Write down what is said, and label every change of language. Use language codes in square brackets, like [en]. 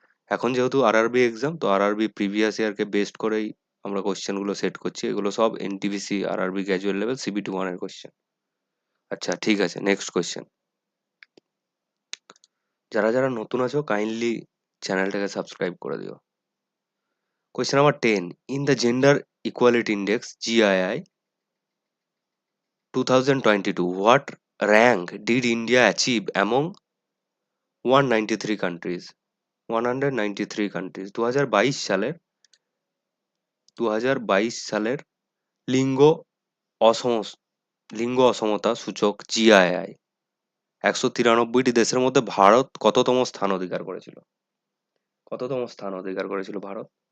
[bn] এখন যেহেতু RRB exam, তো আরআরবি প্রিভিয়াস ইয়ারকে বেস্ট করেই আমরা কোশ্চেনগুলো সেট করছি। এগুলো সব NTPC RRB graduate level CB21 এর কোশ্চেন। আচ্ছা, ঠিক আছে, নেক্সট কোশ্চেন। যারা যারা নতুন আছো কাইন্ডলি চ্যানেলটাকে সাবস্ক্রাইব করে দিও। [en] Question number 10, in the gender equality index GII 2022, what rank did India achieve among 193 countries? 193 countries। [bn] 2022 সালের লিঙ্গ অসম লিঙ্গ অসমতা সূচক GII 193টি দেশের মধ্যে ভারত কততম স্থান অধিকার করেছিল? কততম স্থান অধিকার করেছিল ভারত?